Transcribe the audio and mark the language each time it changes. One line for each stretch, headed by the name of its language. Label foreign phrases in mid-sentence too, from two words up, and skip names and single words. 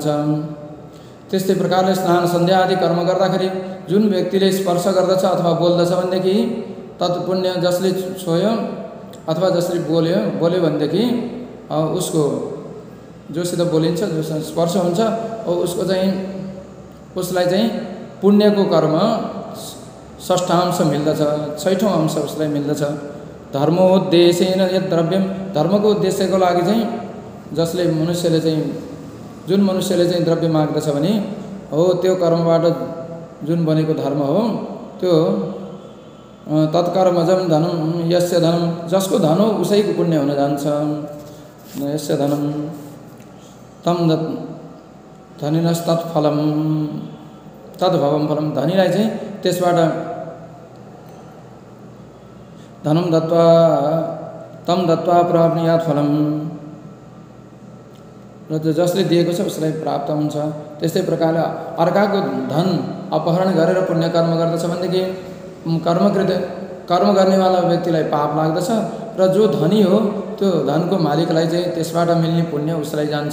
Nepali: त्यस्तै प्रकारले स्नान सन्ध्या आदि कर्म गर्दाखेरि जुन व्यक्तिले स्पर्श गर्दछ अथवा बोल्दछ भनेदेखि तत्पुण्य जसले छोयो अथवा जसले बोल्यो भनेदेखि उसको जोसित बोलिन्छ, जोसँग स्पर्श हुन्छ उसलाई चाहिँ पुण्यको कर्म 6ठां अंश मिल्दछ, 6ठौँ अंश उसलाई मिल्दछ।
Sanskrit: धर्मोद्देश्येन यत् द्रव्यम,
Nepali: धर्मको उद्देश्यको लागि चाहिँ जुन मनुष्यले चाहिँ द्रव्य माग्दछ भने हो त्यो कर्मबाट जुन बनेको धर्म हो त्यो
Sanskrit: तत्कर्मजम धनम यस्य धनम,
Nepali: जसको धन हो उसैको पुण्य हुन जान्छ।
Sanskrit: यस्य धनम तम धनिनस्तत्फलम तद्भवम फलम,
Nepali: धनीलाई चाहिँ त्यसबाट
Sanskrit: धनम दत्वा तम दत्वा प्राप्नुयात् फलम,
Nepali: र जसले दिएको छ उसलाई प्राप्त हुन्छ। त्यस्तै प्रकारले अर्काको धन अपहरण गरेर पुण्य कर्म गर्दछ भनेदेखि कर्म गर्नेवाला व्यक्तिलाई पाप लाग्दछ र जो धनी हो त्यो धनको मालिकलाई चाहिँ त्यसबाट मिल्ने पुण्य उसलाई जान्छ।